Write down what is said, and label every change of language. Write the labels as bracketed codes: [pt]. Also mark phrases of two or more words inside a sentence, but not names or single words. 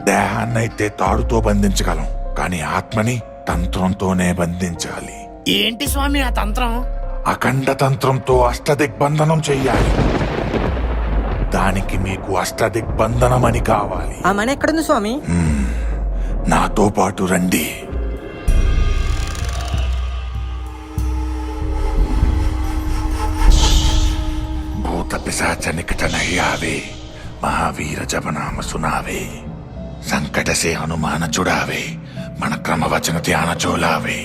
[te] దేహాన్నైతే తాడుతో బంధించగలం, కానీ ఆత్మని తంత్రంతోనే బంధించాలి. ఏంటి స్వామి ఆ తంత్రం? అఖండ తంత్రంతో అష్టదిగ్బంధనం చెయ్యాలి. దానికి మీకు అష్టదిగ్బంధనం అని కావాలి. ఆ మని ఎక్కడుంది స్వామి? నాతో పాటు రండి. [awa] पिशाच निकट नहीं आवे, महावीर जब नाम सुनावे, संकट से हनुमान जुड़ावे, मन क्रम वचन ध्यान चोलावे.